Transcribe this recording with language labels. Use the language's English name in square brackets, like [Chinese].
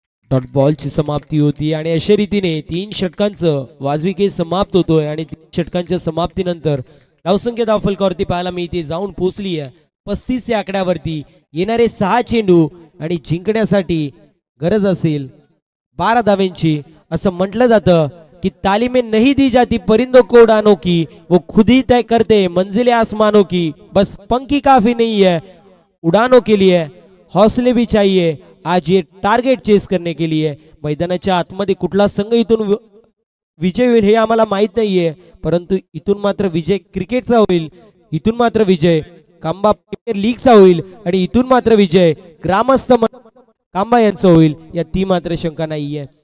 [Marathi] Dot बॉलची समाप्ती होती आणि अशा रीतीने 3 षटकांचं वाजवी खेळ समाप्त होतोय आणि 3 षटकांच्या समाप्तीनंतर धावसंख्या धावफलकावरती पाहायला मिळते जाऊन पोहोचली आहे 35 या आकड्यावरती. येणारे 6 चेंडू आणि जिंकण्यासाठी गरज असेल 12 धावेंची. असं म्हटलं जातं की [Hindi] तालीमें नहीं दी जाती परिंदों को उड़ानों की, वो खुद ही तय करते मंजिलें आसमानों की. बस पंखी काफी नहीं है उड़ानों के लिए, हौसले भी चाहिए आज ये टार्गेट चेस करने के लिए. [Marathi] मैदानाच्या आतमध्ये कुठला संघ इथून विजय होईल हे आम्हाला माहित नाहीये, परंतु इथून मात्र विजय क्रिकेटचा होईल. इथून मात्र विजय खांबा प्रीमियर लीगचा होईल आणि इथून मात्र विजय ग्रामस्थ खांबा यांचा होईल या ती मात्र शंका नाहीये.